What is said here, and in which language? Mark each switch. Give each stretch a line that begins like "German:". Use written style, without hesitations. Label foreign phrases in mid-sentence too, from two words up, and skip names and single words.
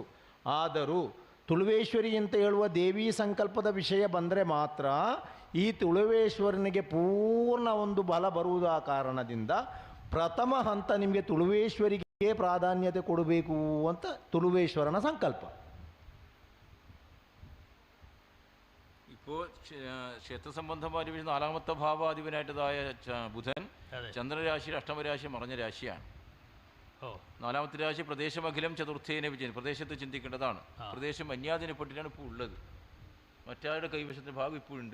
Kannada: ಆದರೂ ತುಳುವೇಶ್ವರಿ ಅಂತ ಹೇಳುವ ದೇವಿ ಸಂಕಲ್ಪದ ವಿಷಯ ಬಂದರೆ ಮಾತ್ರ ಈ ತುಳುವೇಶ್ವರನಿಗೆ ಪೂರ್ಣ ಒಂದು ಬಲ ಬರುವುದ ಕಾರಣದಿಂದ ಪ್ರಥಮ ಹಂತ ನಿಮಗೆ ತುಳುವೇಶ್ವರಿಗೆ ಪ್ರಾಧಾನ್ಯತೆ ಕೊಡಬೇಕು ಅಂತ ತುಳುವೇಶ್ವರನ ಸಂಕಲ್ಪ.
Malayalam: ഇപ്പോൾ ക്ഷേത്ര സംബന്ധമായ 4ാമത്തെ ഭാവാധിപനായിട്ടതായ ബുധൻ ചന്ദ്രരാശിയിൽ 8ാമരാശി മറഞ്ഞ രാശിയാണ്. 4ാമത്തെ രാശി പ്രദേശമഖിലം ചതുർത്ഥേനെ വിജയൻ, പ്രദേശത്ത് ചിന്തിക്കേണ്ടതാണ്. പ്രദേശം അന്യാധീനപ്പെട്ടിട്ടാണ് ഇപ്പോൾ ഉള്ളത്. മറ്റാരുടെ കൈവശത്തിൻ്റെ ഭാഗം ഇപ്പോഴുണ്ട്.